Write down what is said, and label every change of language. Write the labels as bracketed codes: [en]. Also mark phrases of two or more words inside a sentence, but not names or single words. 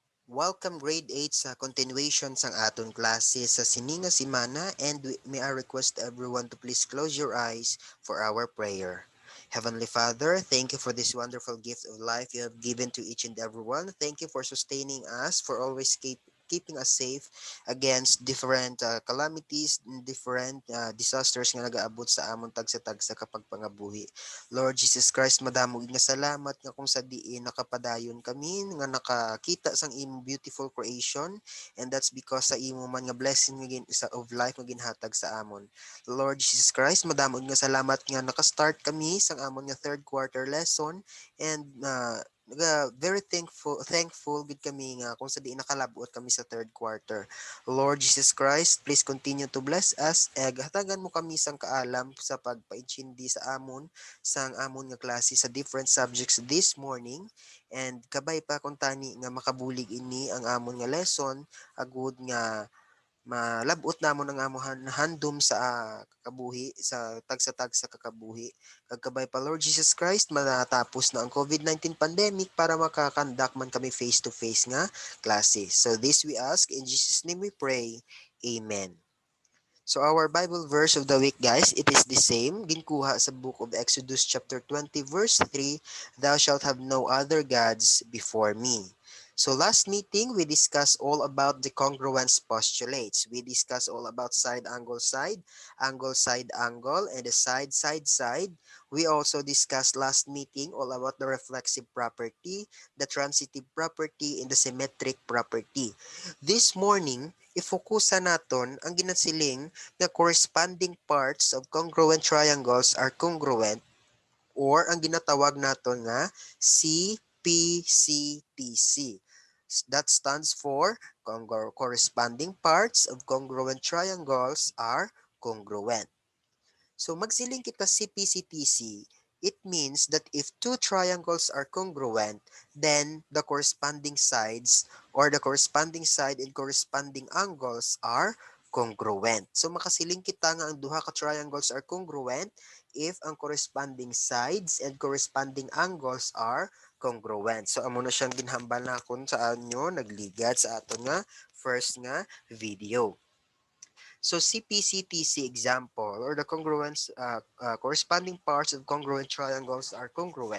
[en] Welcome grade 8 [hil] sa continuation sang aton klase sa sininga simana [en] and may I request everyone to please close your eyes for our prayer. Heavenly Father, thank you for this wonderful gift of life you have given to each and everyone. Thank you for sustaining us, for always keeping us safe against different calamities, different disasters [hil] nga nagaabot sa amon tagsa-tagsa kapag pangabuhi. Lord Jesus Christ, madamo nga salamat nga kung sa diin nakapadayon kami nga nakakita sang imo [en] beautiful creation, and that's because [hil] sa imo man nga blessing nga sa [en] of life [hil] nga ginhatag sa amon. Lord Jesus Christ, madamo nga salamat nga naka-start kami sang amon nga [en] third quarter lesson, and very thankful [hil] gid kami nga kung sa di nakalabot kami sa [en] third quarter. Lord Jesus Christ, please continue to bless us. [hil] Hatagan mo kami sang kaalam sa pagpainchindi sa amon sang amon nga klase sa [en] different subjects this morning, and [hil] kabay pa kung tani nga makabulig ini ang amon nga lesson agud nga malabot namon ang among handom sa kakabuhi sa tagsa-tagsa kakabuhi. Kagkabay pa Lord Jesus Christ, matatapos na ang COVID-19 pandemic para makakandak man kami [en] face to face [hil] nga klase. [en] So this we ask in Jesus name we pray. Amen. So our Bible verse of the week, guys, it is the same. [hil] Ginkuha sa [en] book of Exodus chapter 20 verse 3, "Thou shalt have no other gods before me." So last meeting, we discussed all about the congruence postulates. We discussed all about angle, side, angle, and the side, side, side. We also discussed last meeting all about the reflexive property, the transitive property, and the symmetric property. This morning, [hil] ifokusan naton ang ginasiling na [en] corresponding parts of congruent triangles are congruent, [hil] or ang ginatawag naton nga CPCTC. [en] That stands for corresponding parts of congruent triangles are congruent. [hil] So magsiling kita CPCTC, [en] it means that if two triangles are congruent, then the corresponding sides or the corresponding side and corresponding angles are congruent. So [hil] makasiling kita nga ang duha ka [en] triangles are congruent if ang corresponding sides and corresponding angles are congruent. [hil] So amo na siyang ginhambal na kun sa anyo nagligad sa aton nga first nga video. [en] So CPCTC example, or the congruence corresponding parts of congruent triangles are congruent.